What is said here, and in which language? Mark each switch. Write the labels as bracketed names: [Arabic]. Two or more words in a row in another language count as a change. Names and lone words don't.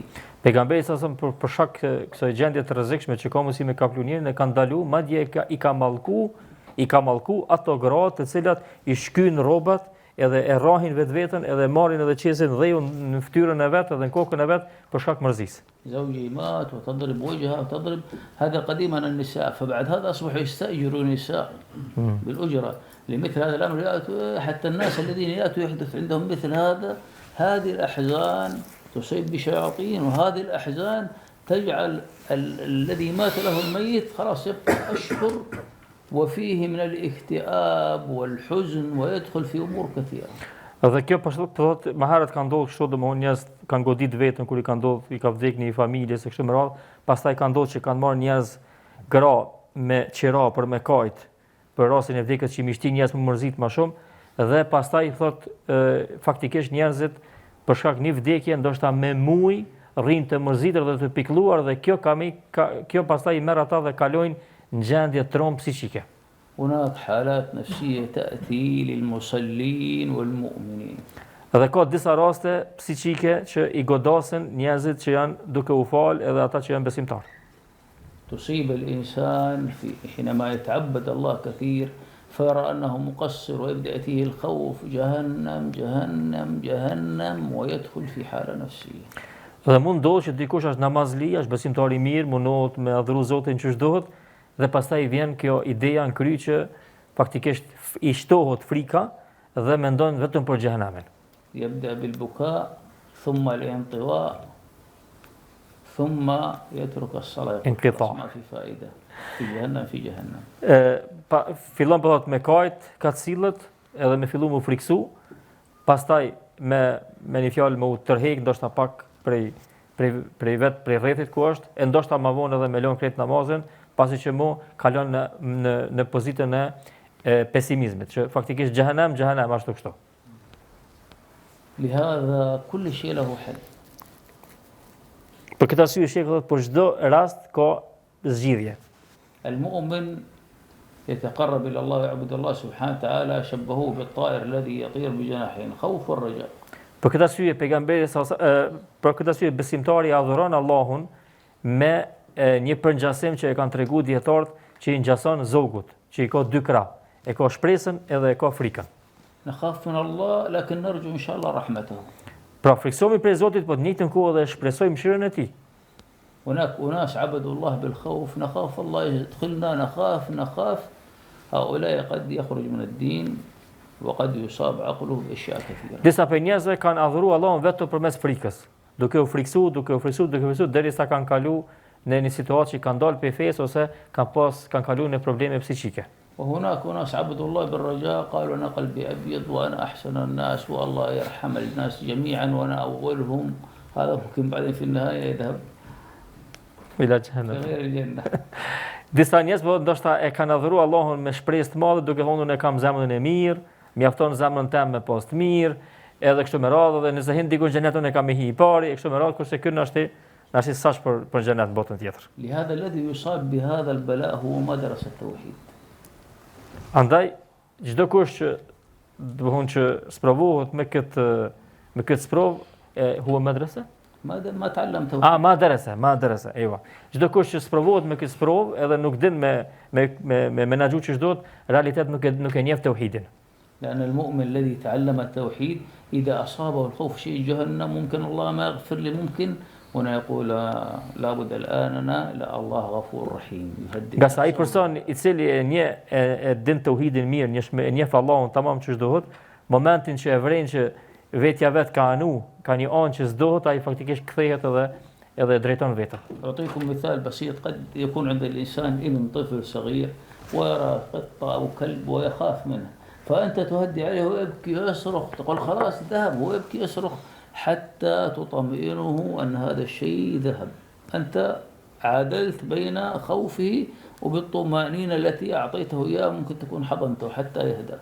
[Albanian] Pejgamberi sa për shkak kësaj gjendje të rrezikshme që ka mundësi me kaplunierin e kanë ndalu, madje i ka mallku ato gra të cilat i shkyn rrobat edhe e rrahin vetveten edhe marrin edhe qesin dheu në fytyrën e vet edhe në kokën e vet për shkak mërzisë. [Arabic] زوجي مات وتضرب وجهها وتضرب، هذا قديما النساء، فبعد هذا أصبحوا يستأجروا نساء بالأجرة لمثل هذا الأمر. حتى الناس الذين يأتوا يحدث عندهم مثل هذه الأحزان تصيب بشياطين، وهذه الأحزان تجعل الذي مات له الميت خلاص يبقى أشهر وفيه من الاكتئاب والحزن ويدخل في أمور كثيرة. [Albanian] Dhe kjo thotë më herët ka ndodhur kështu, domethënë njerëz kanë godit veten kur i ka ndodhur, i ka vdekur një familje se kështu me radhë, pastaj ka ndodhur që kanë marrë njerëz gra me qira për me kajt, për rastin e vdekjes që mi shtin njerëz më mërzit më shumë, dhe pastaj thot faktikisht njerëzit për shkak një vdekje ndoshta me muj rrinë të mërzitër dhe të pikëlluar dhe kjo pastaj i merr ata dhe kalojnë në gjendje tromb psiqike. [Arabic] هناك حالات نفسية تأتي للمصلين والمؤمنين. [Albanian] Dhe ka disa raste psiqike që i godasin njerëzit që janë duke u fal edhe ata që janë besimtar. [Arabic] تصيب الإنسان حينما يتعبد الله كثير فيرى أنه مقصر ويبدأ يأتيه الخوف جهنم جهنم جهنم ويدخل في حالة نفسية. [Albanian] Dhe mund ndodhë që dikush është namazli, është besimtar i mirë, mundohet me adhuru Zotin që shdohet, dhe pastaj vjen kjo ideja në kry që faktikisht i shtohet frika dhe mendon vetëm për xhehenamin. [Arabic] يبدأ بالبكاء ثم الانطواء ثم يترك الصلاة انقطاع. ما في فائدة في جهنم في جهنم. [Albanian] Fillon për me kajt, ka të sillet, edhe me fillu më friksu, pastaj me një fjalë më u tërheq, ndoshta pak prej rrethit ku është, e ndoshta më vonë edhe me lën krejt namazin, pasi që mu kalon në pozitën e pesimizmit, që faktikisht xhehenem ashtu kështu. [Arabic] لهذا كل شيء له حل. [Albanian] Për këtë arsye shekut për çdo rast ka zgjidhje. [Arabic] المؤمن يتقرب إلى الله ويعبد الله سبحانه وتعالى شبهوه بالطائر الذي يطير بجناحين خوف والرجاء. [Albanian] Për këtë arsye për këtë arsye besimtari adhuron Allahun me një përngjasim që e kanë treguar dietarët që i ngjason zogut, që i ka dy krah, e ka shpresën edhe e ka frikën. [Arabic] نخاف من الله لكن نرجو إن شاء الله رحمته. [Albanian] Pra friksohemi prej Zotit, po të njëjtën kohë dhe shpresojmë mëshirën e Tij. [Arabic] هناك أناس عبدوا الله بالخوف نخاف الله يدخلنا نخاف هؤلاء قد يخرج من الدين وقد يصاب عقله بأشياء كثيرة. [Albanian] Disa prej njerëzve kanë adhuruar Allahun vetëm përmes frikës, duke u friksuar derisa kanë kalu në një situatë që kanë dalë pe fesë ose kanë kalu në probleme psiqike. [Arabic] وهناك أناس عبدوا الله بالرجاء قالوا أنا قلبي أبيض وأنا أحسن الناس والله يرحم الناس جميعا وأنا أولهم. هذا ممكن بعدين في النهاية يذهب إلى في جهنم. غير الجنة. [Albanian] Disa njerëz po ndoshta e kanë adhuruar Allahun me shpresë të madhe, duke thonë unë kam zemrën e mirë, mjafton zemrën time me pas të mirë, edhe kështu me radhë, dhe nëse hin diku në xhenet unë kam me hi i pari, e kështu me radhë, kurse ky na është saç për xhenet botën tjetër. [Arabic] لهذا الذي يصاب بهذا البلاء هو مدرسة التوحيد. [Albanian] Andaj çdo kush që që sprovohet me këtë sprovë [Arabic] هو مدرسة? ما تعلم توحيد. مدرسة، إيوه. [Albanian] Çdo kush që sprovohet me këtë sprovë edhe nuk din me menaxhu që çdo, realitet nuk e njeh tauhidin. [Arabic] لأن المؤمن الذي تعلم التوحيد إذا أصابه الخوف شيء جهنم ممكن الله ما يغفر لي ممكن هنا يقول لابد الآن أنا لا الله غفور رحيم يهدي. [Albanian] Nga sa ai person i cili e din tauhidin mirë, e njeh Allahun tamam që çdohet, momentin që e vren që vetja vet ka një anë që s'dohet, ai faktikisht kthehet edhe drejton vetën. [Arabic] أعطيكم مثال بسيط قد يكون عند الإنسان ابن طفل صغير ويرى قطة أو كلب ويخاف منه فأنت تهدي عليه ويبكي ويصرخ تقول خلاص ذهب ويبكي يصرخ حتى تطمئنه أن هذا الشيء ذهب. أنت عادلت بين خوفه وبالطمأنينة التي أعطيته إياه ممكن تكون حضنته حتى يهدأ.